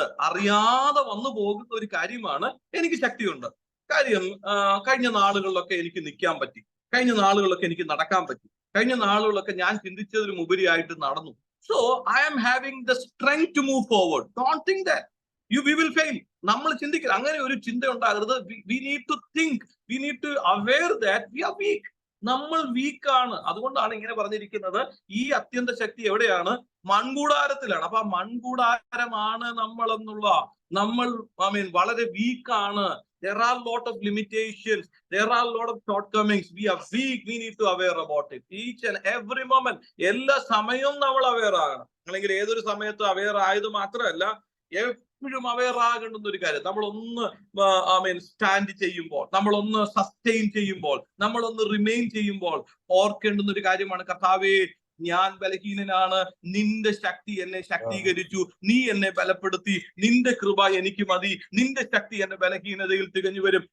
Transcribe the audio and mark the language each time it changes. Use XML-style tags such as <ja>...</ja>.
<ml>അറിയാതെ വന്നു പോകുന്ന ഒരു കാര്യമാണ് എനിക്ക് ശക്തിയുണ്ട്. കാര്യം കഴിഞ്ഞ നാളുകളിലൊക്കെ എനിക്ക് നിൽക്കാൻ പറ്റി, കഴിഞ്ഞ നാളുകളിലൊക്കെ എനിക്ക് നടക്കാൻ പറ്റി, കഴിഞ്ഞ നാളുകളിലൊക്കെ ഞാൻ ചിന്തിച്ചതിലും ഉപരിയായിട്ട് നടന്നു.</ml> <en>So I am having the strength to move forward. Don't think that we will fail.</en> <ml>നമ്മൾ ചിന്തിക്കുക, അങ്ങനെ ഒരു ചിന്ത ഉണ്ടാകരുത്.</ml> <en>we need to think, we need to aware that we are weak.</en> <ml>നമ്മൾ വീക്കാണ്. അതുകൊണ്ടാണ് ഇങ്ങനെ പറഞ്ഞിരിക്കുന്നത്, ഈ അത്യന്ത ശക്തി എവിടെയാണ്? മൺകൂടാരത്തിലാണ്. അപ്പൊ ആ മൺകൂടാരമാണ് നമ്മൾ എന്നുള്ള, നമ്മൾ വളരെ വീക്കാണ്.</ml> <en>There are lot of limitations, there are lot of shortcomings. We are weak, we need to aware about it each and every moment.</en> <ml>എല്ലാ സമയവും നമ്മൾ അവെയർ ആകണം. അല്ലെങ്കിൽ ഏതൊരു സമയത്തും അവെയർ ആയത് മാത്രമല്ല, എപ്പോഴും അവെയർ ആകേണ്ടുന്ന ഒരു കാര്യം, നമ്മളൊന്ന് സ്റ്റാൻഡ് ചെയ്യുമ്പോൾ, നമ്മളൊന്ന് സസ്റ്റെയിൻ ചെയ്യുമ്പോൾ, നമ്മളൊന്ന് റിമെയിൻ ചെയ്യുമ്പോൾ ഓർക്കേണ്ടുന്ന ഒരു കാര്യമാണ്, കർത്താവേ ഞാൻ ബലഹീനനാണ്, നിന്റെ ശക്തി എന്നെ ശക്തീകരിച്ചു, നീ എന്നെ ബലപ്പെടുത്തി, നിന്റെ കൃപ എനിക്ക് മതി, നിന്റെ ശക്തി എന്റെ ബലഹീനതയിൽ തികഞ്ഞു വരും.</ml>